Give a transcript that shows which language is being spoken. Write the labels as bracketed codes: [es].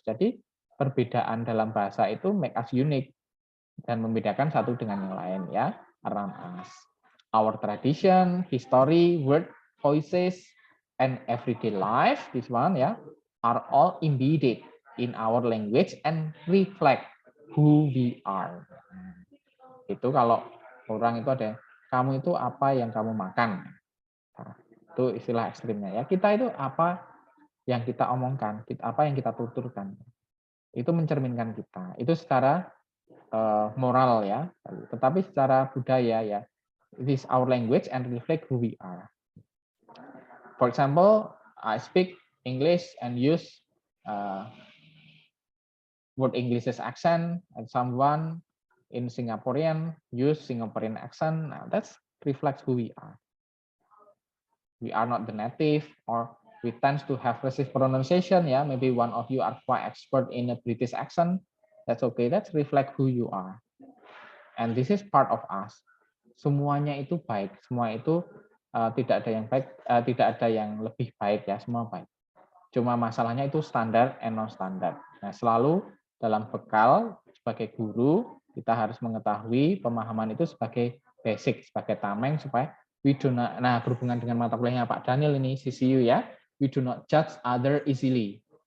[id] Jadi perbedaan dalam bahasa itu [en] make us unique [id] dan membedakan satu dengan yang lain ya, [en] around us. Our tradition, history, word, voices, and everyday life, this one ya, are all embedded in our language and reflect who we are. [id] Itu kalau orang itu ada, kamu itu apa yang kamu makan. Nah, itu istilah ekstrimnya ya. Kita itu apa yang kita omongkan, apa yang kita tuturkan. Itu mencerminkan kita. Itu secara moral ya. Tetapi secara budaya ya, [en] it is our language and reflect who we are. For example, I speak English and use word English's accent, and someone in Singaporean use Singaporean accent. Now, that reflects who we are. We are not the native, or we tend to have racist pronunciation. Yeah, maybe one of you are quite expert in a British accent. That's okay. That's reflect who you are. And this is part of us. [id] Semuanya itu baik. Semua itu tidak ada yang baik, tidak ada yang lebih baik ya. Semua baik. Cuma masalahnya itu standar and non standar. Nah, selalu dalam bekal sebagai guru kita harus mengetahui pemahaman itu sebagai basic, sebagai tameng supaya [en] we do not, [id] nah berhubungan dengan mata kuliahnya Pak Daniel ini CCU ya, [en] we do not judge other easily.